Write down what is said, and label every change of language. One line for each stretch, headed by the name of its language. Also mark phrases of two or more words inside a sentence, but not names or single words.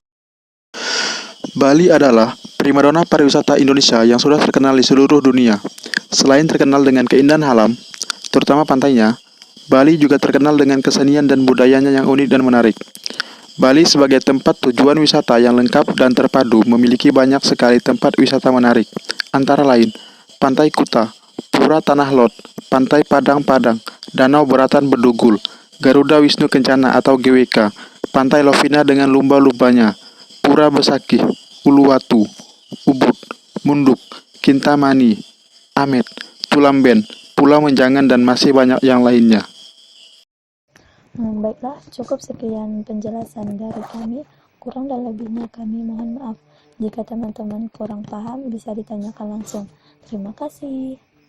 Indonesian: Bali adalah primadona pariwisata Indonesia yang sudah terkenal di seluruh dunia. Selain terkenal dengan keindahan alam, terutama pantainya, Bali juga terkenal dengan kesenian dan budayanya yang unik dan menarik. Bali sebagai tempat tujuan wisata yang lengkap dan terpadu memiliki banyak sekali tempat wisata menarik, antara lain Pantai Kuta, Pura Tanah Lot, Pantai Padang-Padang, Danau Beratan Bedugul, Garuda Wisnu Kencana atau GWK, Pantai Lovina dengan lumba-lumbanya, Pura Besakih, Uluwatu, Ubud, Munduk, Kintamani, Amet, Tulamben, Pulau Menjangan, dan masih banyak yang lainnya. Baiklah, cukup sekian penjelasan dari kami. Kurang dan lebihnya kami mohon maaf. Jika teman-teman kurang paham, bisa ditanyakan langsung. Terima kasih.